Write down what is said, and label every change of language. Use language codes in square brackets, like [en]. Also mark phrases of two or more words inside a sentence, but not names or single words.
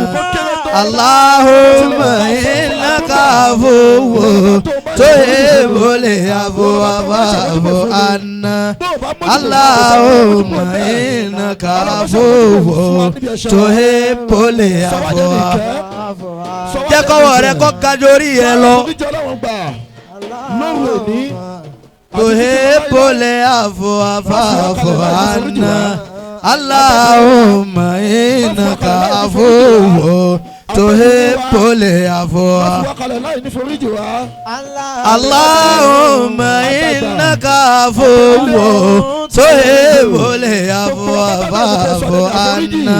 [ar] اللهم إنك عفو تحب العفو فاعف عنا. اللهم إنك عفو تحب العفو. [yo] Jẹ́ kọ́wọ́ rẹ kó kájórí ẹ lọ. [ar] تحب العفو فاعف عنا. اللهم إنك عفو تحب العفو. اللهم إنك عفو تحب العفو فاعف عنا.